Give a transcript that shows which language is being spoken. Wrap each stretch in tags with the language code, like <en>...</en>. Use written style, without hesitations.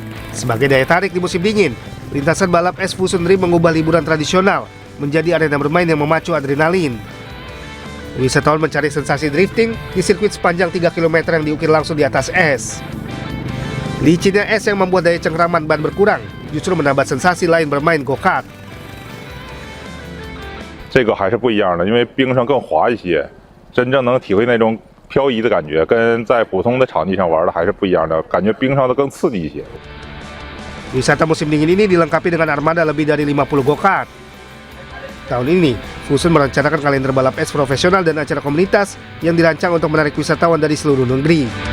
<id>Sebagai daya tarik di musim dingin, lintasan balap es Fusun Rim mengubah liburan tradisional menjadi arena bermain yang memacu adrenalin. Wisatawan mencari sensasi drifting di sirkuit sepanjang 3 km yang diukir langsung di atas es. Licinnya es yang membuat daya cengkraman ban berkurang, justru menambah sensasi lain bermain go-kart.</id> <zh>这个还是不一样的，因为冰上更滑一些，真正能体会那种漂移的感觉，跟在普通的场地上玩的还是不一样的，感觉冰上的更刺激一些。</zh> <id>Wisata musim dingin ini dilengkapi dengan armada lebih dari 50 go-kart. Tahun ini, Fusun merencanakan kalender balap es profesional dan acara komunitas yang dirancang untuk menarik wisatawan dari seluruh negeri.</id>